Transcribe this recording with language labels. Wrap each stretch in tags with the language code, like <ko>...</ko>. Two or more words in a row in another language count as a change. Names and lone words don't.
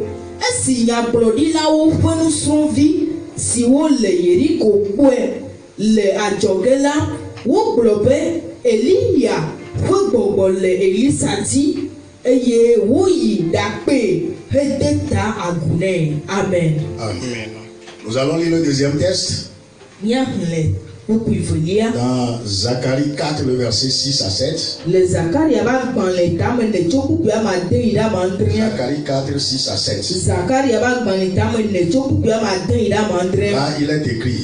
<ee>Esi nyagblɔɖilawo ƒe nusrɔ̃vi siwo le Yeriko kpɔe le adzɔge la, wogblɔ be Eliya ƒe gbɔgbɔ le Elisa dzi eye woyi ɖakpee hede ta agu nɛ. Amen. Amen.</ee> <fr>Nous allons lire le deuxième texte. Dans Zacharie 4, le verset 6 à 7. Zacharie 4, 6 à 7. Là, il est écrit.</fr>